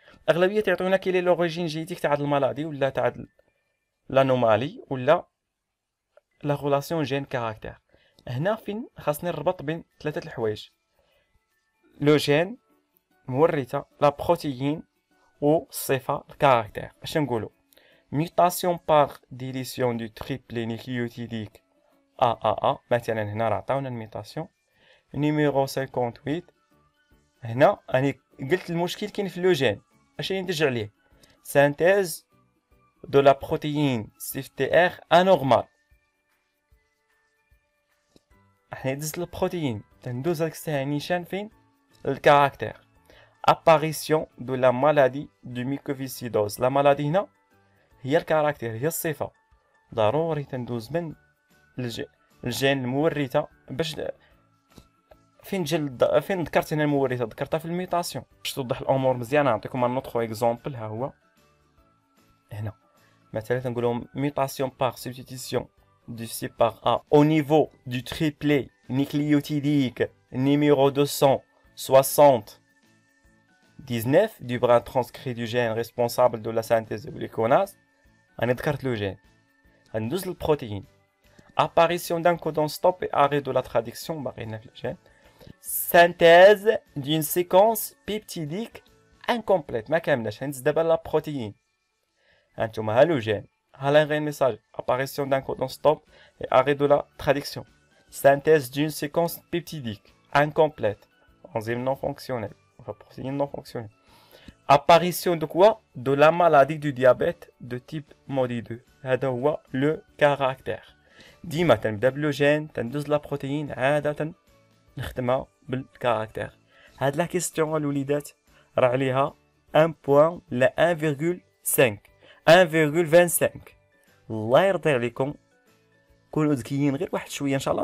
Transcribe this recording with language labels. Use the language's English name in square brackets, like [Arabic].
[Arabic] اغلبيه تعطيونا كي لي لوريجين جينيتيك تاع المالادي ولا تاع لانومالي ولا لا ريلاسيون جين كاركتير. هنا فين خاصني نربط بين ثلاثه الحوايج: لو جين مورثة لا بروتيين والصفة الكاركتير. اش نقولو [French] mutation par deletion du triplé nucléotidique AAA. [Arabic] مثلا هنا راه عطاونا الميتاسيون. نيميرو 58 هنا راني قلت المشكل كاين في لو جين. اش ندرج عليه [French] synthèse de la protéine CFTR anormale. [Arabic] احنا دزت البروتيين تندوز هاك الساعه نيشان فين الكاركتير. [French] apparition de la maladie du mucoviscidose. [Arabic] لا مالادي هنا هي الكاركتير هي الصفه. ضروري تندوز من الجين المورثه باش فين فين ذكرت هنا المورثه ذكرتها في الميتاسيون باش توضح الامور مزيان. نعطيكم ان اوتر اكزومبل. ها هو هنا مثلا نقولوا [French] mutation par substitution du C par A au niveau du triplet nucléotidique numéro 279 du bras transcrit du gène responsable de la synthèse de gluconase. [Arabic] أنا ذكرت لو جين غندوز للبروتين. [French] apparition d'un codon stop et arrêt de la traduction [Arabic] باقينا في الجين. [French] synthèse d'une séquence peptidique incomplète [Arabic] ما كاملاش. هندز دابا لا بروتين هانتوما ها لو جين ها لا غير ميساج. [French] apparition d'un codon stop et arrêt de la traduction. synthèse d'une séquence peptidique incomplète. enzyme non fonctionnelle. Enfin protéine non fonctionnelle. apparition de quoi? De la maladie du diabète de type MODY 2. [Arabic] هذا هو لو كاركتير. ديما تنبدا بلو جين تندوز لا بروتين عادة نخدمها بالكاركتير. هاد لا كيستيون الوليدات راه عليها 1 بوان لا 1.5 1.25. الله يرضي عليكم كونوا ذكيين غير واحد شويه ان شاء الله.